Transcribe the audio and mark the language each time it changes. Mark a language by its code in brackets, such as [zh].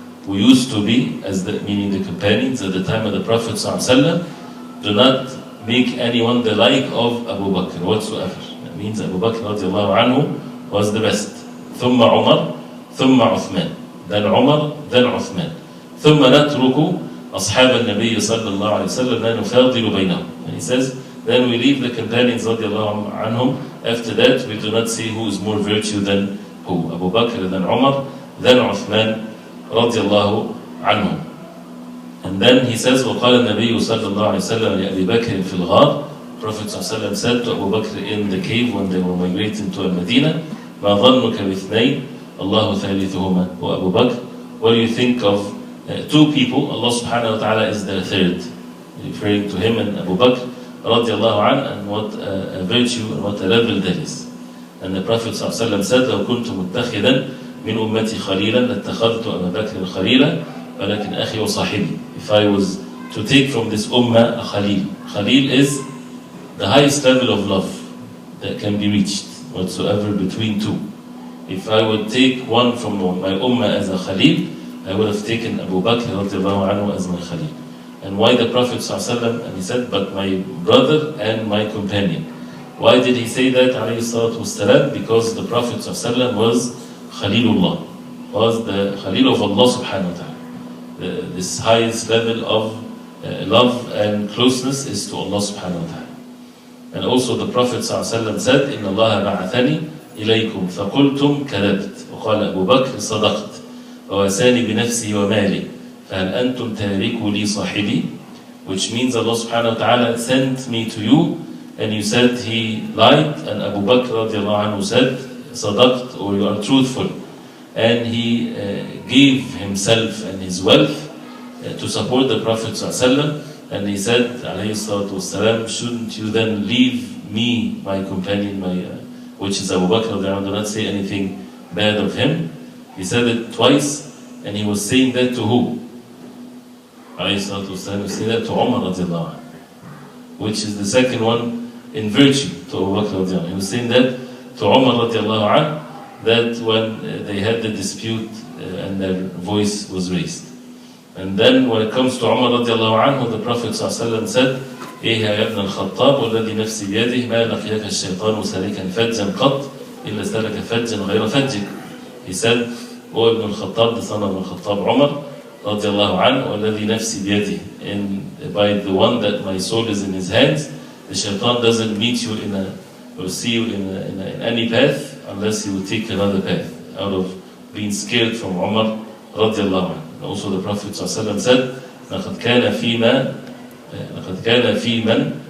[en] We used to be, as meaning the companions at the time of the Prophet صلى الله عليه وسلم, do not make anyone the like of Abu Bakr whatsoever. That means Abu Bakr radiallahu anhu was the best. [ar] ثم عمر ثم عثمان, [en] then Umar, then Uthman. [ar] ثم نترك أصحاب النبي صلى الله عليه وسلم لا نفاضل بينهم. [en] And he says, then we leave the companions radiallahu anhum. After that, we do not see who is more virtue than who. Abu Bakr, then Umar, then Uthman radiallahu anhum. And then he says, [ar] وقال النبي صلى الله عليه وسلم لأبي بكر في الغار. [en] Prophet صلى الله عليه وسلم said to Abu Bakr in the cave when they were migrating to Al-Madinah, [ar] ما ظنك باثنين الله ثالثهما. [en] O Abu Bakr, what do you think of two people? Allah subhanahu wa ta'ala is their third. Referring to him and Abu Bakr radiallahu anhu, and what a virtue and what a level that is. And the Prophet صلى الله عليه وسلم said, [ar] لو كنت متخذا من أمتي خليلا لاتخذت أبا بكر خليلا ولكن أخي وصاحبي. [en] If I was to take from this ummah a khalil. Khalil is the highest level of love that can be reached whatsoever between two. If I would take one from my ummah as a khalil, I would have taken Abu Bakr radiallahu anhu as my khalil. And why the Prophet ﷺ, and he said, but my brother and my companion. Why did he say that, alayhi salatu wassalam? Because the Prophet ﷺ was Khalilullah, was the Khalil of Allah subhanahu wa ta'ala. This highest level of love and closeness is to Allah subhanahu wa ta'ala. And also the Prophet ﷺ said, [ar] إِنَّ اللَّهَ بَعَثَنِي إِلَيْكُمْ فَقُلْتُمْ كَذَبْتْ وَقَالَ أبو بكر صدقت وَوَسَانِي بِنَفْسِي وَمَالِي فَهَلْ أَنْتُمْ تَارِكُوا لِي صَاحِبِي. [en] Which means Allah subhanahu wa ta'ala sent me to you, and you said he lied, and Abu Bakr radiallahu anhu said صدقت, or you are truthful. And he gave himself and his wealth to support the Prophet ﷺ, and he said alayhi salatu wassalam, shouldn't you then leave me, my companion, which is Abu Bakr radiallahu anhu, do not say anything bad of him. He said it twice, and he was saying that to who? Alayhi salatu wassalam, he was saying that to Umar radiallahu anhu, which is the second one in virtue to Abu Bakr radiallahu anhu. He was saying that to Umar radiallahu anhu, that when they had the dispute and their voice was raised. And then when it comes to Umar radiallahu anhu, the Prophet ﷺ said, [ar] إيه يا ابن الخطاب والذي نفسي بيده ما لقيك الشيطان سالكا فجا قط إلا سلك فجا غير فجك. [en] He said, O Ibn al-Khattab, the son of al-Khattab Umar radiallahu anhu, [ar] والذي نفسي بيده, [en] and by the one that my soul is in his hands, the shaitan doesn't meet you or see you in any path unless you will take another path out of being scared from Umar radiallahu anhu. Also the Prophet ﷺ said, [ar] لقد كان في من